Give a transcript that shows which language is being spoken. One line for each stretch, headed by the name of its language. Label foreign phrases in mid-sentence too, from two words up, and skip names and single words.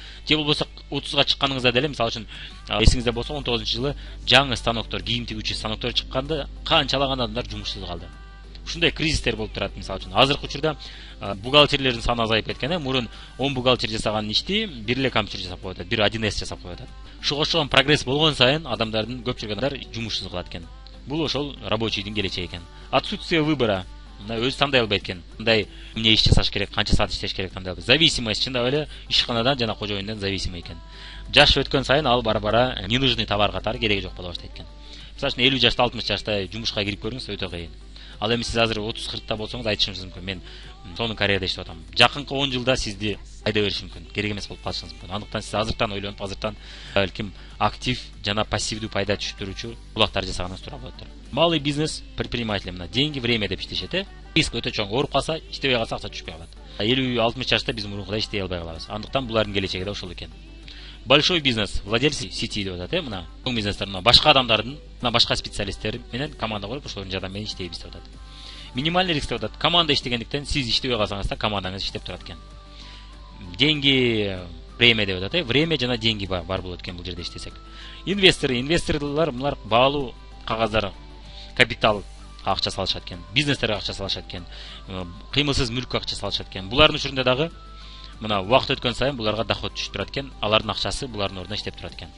Kyrgyz: Же болбосо 30-га чыкканыңызда деле, мисалы үчүн эсиңизде болсо 19-жылы жаңы станоктор, кийим тигүүчү станоктор чыкканда канчалаган адамдар жумушсуз калды. Ушундай кризистер болуп турат. Мисалы үчүн азыркы учурда бухгалтерлердин саны азайып кеткен. Мурун 10 бухгалтер жасаган ишти бир эле компьютер жасап коет, бир 1С жасап коет. Ушуга окшогон прогресс болгон сайын адамдардын көпчүлүк адамдар жумушсуз калат экен. Бул ошол рабочийдин келечеги экен.
Russian: Отсутствие выбора.
Kyrgyz: Өзү тандай албайт экен. Мындай эмне иш жасаш керек, канча саат иштеш керек тандай албайт. Зависимость чындап эле ишканадан жана кожоюндан зависимый экен. Жаш өткөн сайын ал бара-бара
Russian: ненужный товар
Kyrgyz: катары кереги жок боло баштайт экен. Мисалы үчүн 50 жашта, 60 жашта жумушка кирип көрүңүз, өтө кыйын. Ал эми сиз азыр 30-40та болсоңуз айтышыңыз мүмкүн. Мен сонун карьерада иштеп атам. Жакынкы 10 жылда сизди айда бериши мүмкүн. Керек эмес болуп калышыңыз мүмкүн. Андыктан сиз азыртан ойлонуп, азыртан балким актив жана пассивдүү пайда түшүндүрүүчү булактар жасаганыңыз туура болот.
Russian: Малый бизнес предприниматель
Kyrgyz: мына
Russian: деньги, время
Kyrgyz: деп иштешет, риск өтө чоң. Ооруп калса, иштебей калса акча түшпөй калат. 50-60 жашта биз мурункудай иштей албай калабыз. Андыктан булардын келечеги да ошол экен.
Russian: Большой бизнес, владельцы сети
Kyrgyz: деп атат, мына чоң бизнестер, мына башка адамдардын, мына башка специалисттер менен команда куруп ошолордун жардамы менен иштейбиз деп атат.
Russian: Минимальный риск
Kyrgyz: деп атат. Команда иштегендиктен сиз иштебей калсаңыз да командаңыз иштеп турат экен.
Russian: Деньги, время
Kyrgyz: деп атат, время жана деньги бар болот экен бул жерде иштесек. Инвесторлор булар баалуу кагаздар, капитал акча салышат экен, бизнестерге акча салышат экен, кыймылсыз мүлккө акча салышат экен. Булардын учурунда дагы мына убакыт өткөн сайын буларга доход түшүп турат экен, алардын акчасы булардын ордуна иштеп турат экен.